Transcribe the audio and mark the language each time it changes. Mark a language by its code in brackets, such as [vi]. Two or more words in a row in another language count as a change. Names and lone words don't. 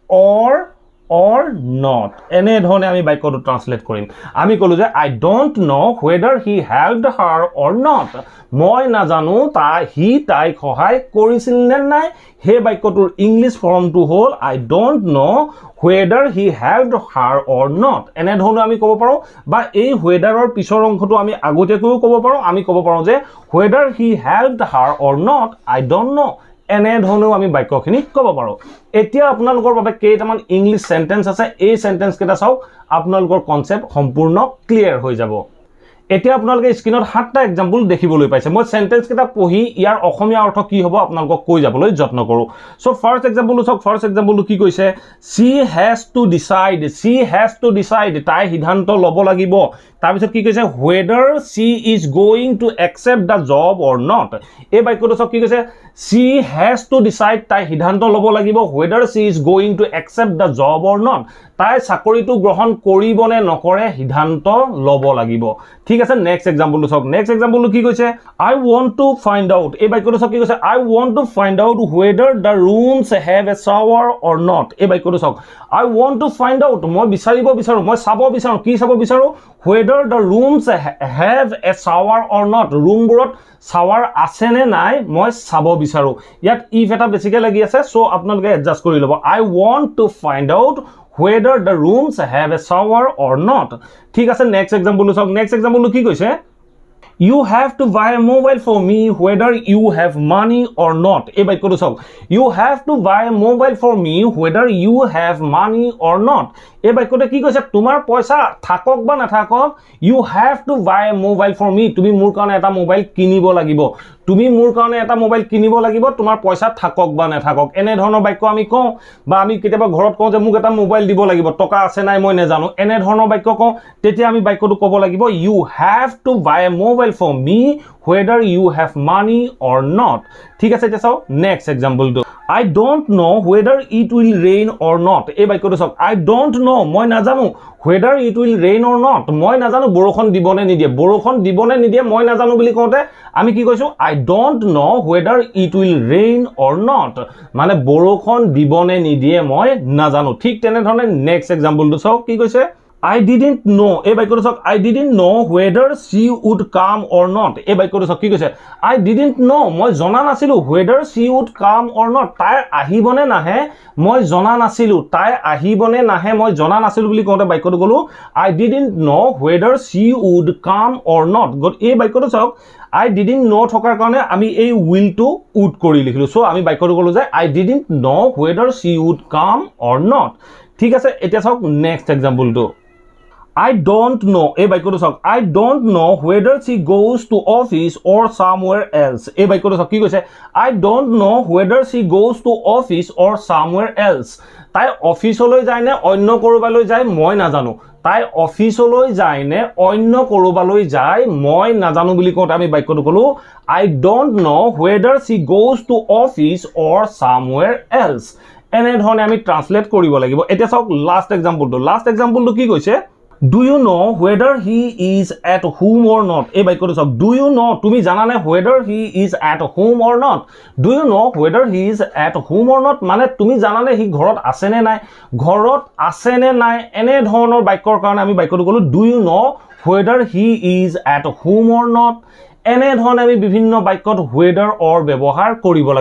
[en] or not [as] এনে ধৰণে আমি বাক্যটো ট্ৰান্সলেট কৰিম আমি ক'লো যে [en] I don't know whether he helped her or not [as] মই নাজানো হি তাইক সহায় কৰিছিল নে নাই হে বাক্যটোৰ [en] English formটো [as] হ'ল [en] I don't know whether he helped her or not [as] এনে ধৰণে আমি ক'ব পাৰো বা এই whetherৰ পিছৰ অংশটো আমি আগতীয়াকৈও ক'ব পাৰো আমি ক'ব পাৰো যে [en] whether he helped her or not I don't know [as] এনে ধৰণেও আমি বাক্যখিনি ক'ব পাৰো এতিয়া আপোনালোকৰ বাবে কেইটামান [en] English sentence [as] আছে এই সেন্টেন্স কেইটা চাওক আপোনালোকৰ কনসেপ্ট সম্পূৰ্ণ ক্লিয়াৰ হৈ যাব এতিয়া আপোনালোকে স্ক্ৰিনত 7টা এক্সাম্পল দেখিবলৈ পাইছে মই সেন্টেন্স কেইটা পঢ়ি ইয়াৰ অসমীয়া অৰ্থ কি হ'ব আপোনালোকক কৈ যাবলৈ যত্ন কৰো [en] so first exampleটো [as] চাওক [en] first exampleটো [as] কি কৈছে [en] she has to decide [as] তাই সিদ্ধান্ত ল'ব লাগিব তাৰ পিছত কি কৈছে [en] whether she is going to accept the job or not [as] এই বাক্যটো চাওক কি কৈছে [en] she has to decide [as] তাই সিদ্ধান্ত ল'ব লাগিব [en] whether she is going to accept the job or not [as] তাই চাকৰিটো গ্ৰহণ কৰিব নে নকৰে সিদ্ধান্ত ল'ব লাগিব ঠিক আছে [en] next exampleটো [as] চাওক [en] next exampleটো [as] কি কৈছে [en] I want to find out [as] এই বাক্যটো চাওক কি কৈছে [en] I want to find out whether the rooms have a shower or not [as] এই বাক্যটো চাওক [en] I want to find out [as] মই বিচাৰিব বিচাৰো মই চাব বিচাৰো কি চাব বিচাৰো [en] whether the rooms have a shower or not [as] ৰুমবোৰত shower আছে নে নাই মই চাব বিচাৰো ইয়াত if এটা বেছিকৈ লাগি আছে সো আপোনালোকে এডজাস্ট কৰি ল'ব [en] I want to find out whether the rooms have a shower or not [as] ঠিক আছে [en] next exampleটো [as] চাওক [en] next exampleটো [as] কি কৈছে [en] You have to buy a mobile for me whether you have money or not [as] এই বাক্যটো চাওক [en] You have to buy a mobile for me whether you have money or not [as] এই বাক্যটো কি কৈছে তোমাৰ পইচা থাকক বা নাথাকক [en] You have to buy a mobile for me [as] তুমি মোৰ কাৰণে এটা মোবাইল কিনিব লাগিব তুমি মোৰ কাৰণে এটা মোবাইল কিনিব লাগিব তোমাৰ পইচা থাকক বা নাথাকক এনে ধৰণৰ বাক্য আমি কওঁ বা আমি কেতিয়াবা ঘৰত কওঁ যে মোক এটা মোবাইল দিব লাগিব টকা আছে নাই মই নেজানো এনে ধৰণৰ বাক্য কওঁ তেতিয়া আমি বাক্যটো ক'ব লাগিব [en] You have to buy a mobile for me whether you have money or not [as] ঠিক আছে এতিয়া চাও [en] next exampleটো I don't know whether it will rain or not. [as] এই বাক্যটো চাওক, [en] I don't know, [as] মই নাজানো, [en] whether it will rain or not, [as] মই নাজানো বৰষুণ দিবনে নিদিয়ে, বৰষুণ দিবনে নিদিয়ে মই নাজানো বুলি কওঁতে আমি কি কৈছো, [en] I don't know whether it will rain or not, [as] মানে বৰষুণ দিবনে নিদিয়ে মই নাজানো। ঠিক তেনেধৰণে [en] next exampleটো [as] চাওক কি কৈছে, [en] I didn't know, [as] এই বাক্যটো চাওক, [en] I didn't know whether she would come or not, [as] এই বাক্যটো চাওক কি কৈছে, [en] I didn't know, [as] মই জনা নাছিলো, [en] whether she would come or not, [as] তাই আহিবনে নাহে মই জনা নাছিলো, তাই আহিবনে নাহে মই জনা নাছিলো বুলি কওঁতে বাক্যটো গলো, [en] I didn't know whether she would come or not। [as] এই বাক্যটো চাওক, [en] I didn't know [as] থকাৰ কাৰণে আমি এই [en] will to would [as] কৰি লিখিলো, সো আমি বাক্যটো গলো যে [en] I didn't know whether she would come or not। [as] ঠিক আছে, এতিয়া চাওক [en] next exampleটো, I don't know, [as] এই বাক্যটো চাওক, [en] I don't know whether she goes to office or somewhere else, [as] এই বাক্যটো চাওক কি কৈছে, [en] I don't know whether she goes to office or somewhere else, [as] তাই অফিচলৈ যায় নে অন্য কৰবালৈ যায় মই নাজানো, তাই অফিচলৈ যায় নে অন্য কৰবালৈ যায় মই নাজানো বুলি কওঁতে আমি বাক্যটো কলো, [en] I don't know whether she goes to office or somewhere else। [as] এনেধৰণে আমি ট্ৰান্সলেট কৰিব লাগিব। এতিয়া চাওক [en] last exampleটো [as] কি কৈছে, [en] Do you know whether he is at home or not, [as] এই বাক্যটো চাওক, [en] Do you know, [as] তুমি জানানে [en] whether he is at home or not, Do you know whether he is at home or not, [as] মানে তুমি জানানে সি ঘৰত আছে নে নাই, ঘৰত আছে নে নাই, এনে ধৰণৰ বাক্যৰ কাৰণে আমি বাক্যটো কলো Do you know whether he is at home or not। এনে ধৰণে আমি বিভিন্ন বাক্যত [en] whether or [as] ব্যৱহাৰ কৰিব লাগে।